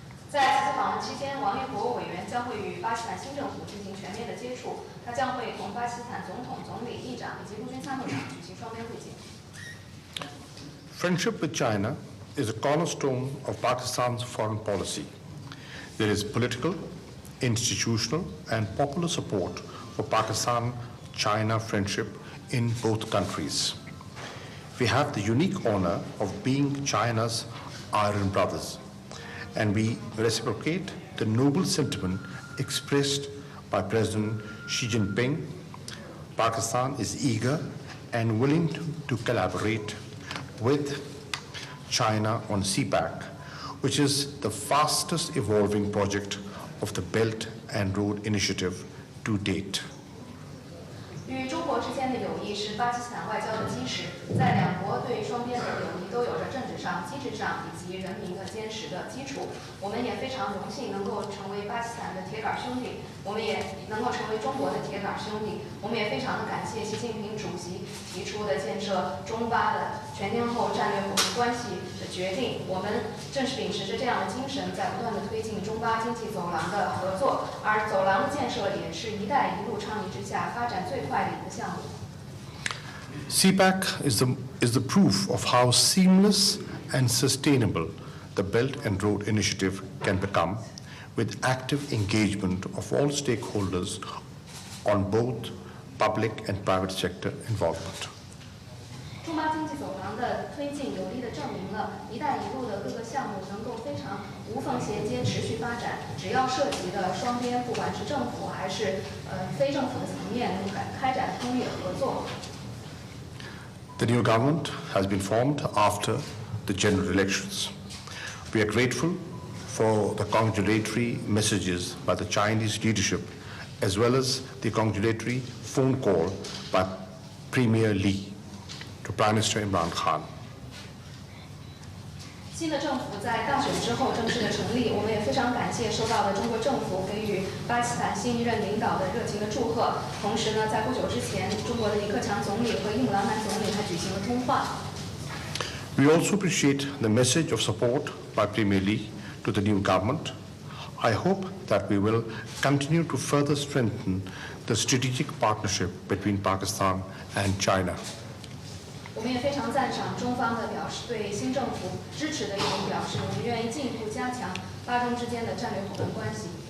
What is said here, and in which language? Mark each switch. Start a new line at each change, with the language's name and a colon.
Chinese: 在此次访问期间，王毅国务委员将会与巴基斯坦新政府进行全面的接触，他将会同巴基斯坦总统、总理、议长以及陆军参谋长举行双边会见。
English: Friendship with China is a cornerstone of Pakistan's foreign policy. There is political, institutional, and popular support for Pakistan-China friendship in both countries. We have the unique honor of being China's iron brothers, and we reciprocate the noble sentiment expressed by President Xi Jinping. Pakistan is eager and willing to collaborate with China on CPEC, which is the fastest evolving project of the Belt and Road Initiative to date.
Chinese: 与中国之间的友谊是巴基斯坦外交的基石，在两国对双边的友谊都有着政治上、机制上以及人民的坚实的基础。我们也非常荣幸能够成为巴基斯坦的铁杆兄弟，我们也能够成为中国的铁杆兄弟。我们也非常的感谢习近平主席提出的建设中巴的全天候战略伙伴关系的决定。我们正是秉持着这样的精神，在不断的推进中巴经济走廊的合作，而走廊的建设也是“一带一路”倡议之下发展最快的一个项目。
English: CPEC is the proof of how seamless and sustainable the Belt and Road Initiative can become, with active engagement of all stakeholders on both public and private sector involvement.
Chinese: 中巴经济走廊的推进有力地证明了“一带一路”的各个项目能够非常无缝衔接、持续发展。只要涉及的双边，不管是政府还是非政府的层面，能开展通力合作。
English: The new government has been formed after the general elections. We are grateful for the congratulatory messages by the Chinese leadership, as well as the congratulatory phone call by Premier Li to Prime Minister Imran Khan.
Chinese: 新的政府在大选之后正式的成立，我们也非常感谢收到了中国政府给予巴基斯坦新一任领导的热情的祝贺。同时呢，在不久之前，中国的李克强总理和伊姆兰汗总理还举行了通话。
English: We also appreciate the message of support by Premier Li to the new government. I hope that we will continue to further strengthen the strategic partnership between Pakistan and China.
Chinese: 我们也非常赞赏中方的表示，对新政府支持的一种表示。我们愿意进一步加强巴中之间的战略伙伴关系。